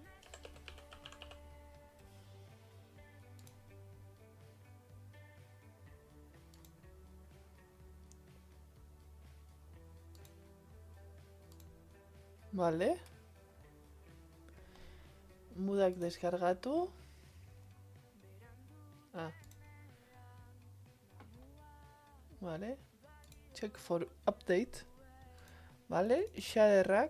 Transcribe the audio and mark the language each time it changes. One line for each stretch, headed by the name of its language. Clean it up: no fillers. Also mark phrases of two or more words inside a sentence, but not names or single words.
Basque: Vale. Mudak deskargatu. Vale.
English: Check for update.
Basque: Vale. Shaderrak.